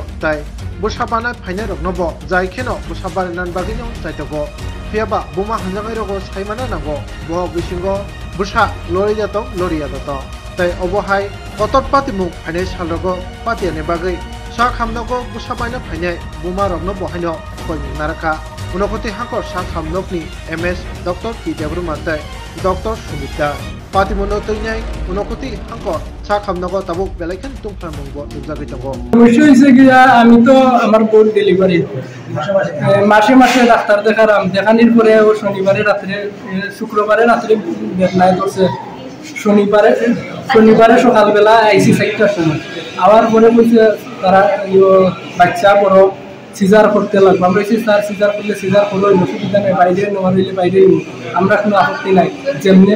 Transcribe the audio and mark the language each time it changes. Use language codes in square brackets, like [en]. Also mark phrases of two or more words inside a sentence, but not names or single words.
[trp] tai bushabana phainai roknobo jaikheno bushabanan bagino taitogo fiaba buma hanjangai rogo saimana nago bo bisingo busha loriyato tai obohai otot patimuk phainai salrogo patiane bagai sakhamnogo bushabana phainai buma rokno bohaino koini naraka unokoti hangkor sakhamnokni MS Dr. P. Debrumate Dr. Sumita Patimuno tuinai unokoti hangkor sakhamnogo tabuk belaikan tungphamungbo tujagi tongo [bn] অবশ্যই হইছে কি আমি তো আমার বোন ডেলিভারি মাসে ডাক্তার দেখানির পরে ও শনিবারে রাতে শুক্রবারে রাতে বেদনায় করছে শনিবারে সকালবেলা আইসি 4টার সময় আবার পরে বলছে তারা বাচ্চা বড় সিজার করতে লাগবে আমরা স্যার সিজার করলে সিজার করলো অসুবিধা নেই বাইরে নেওয়া হইলে বাইরে আমরা কোনো আপত্তি নাই যেমনি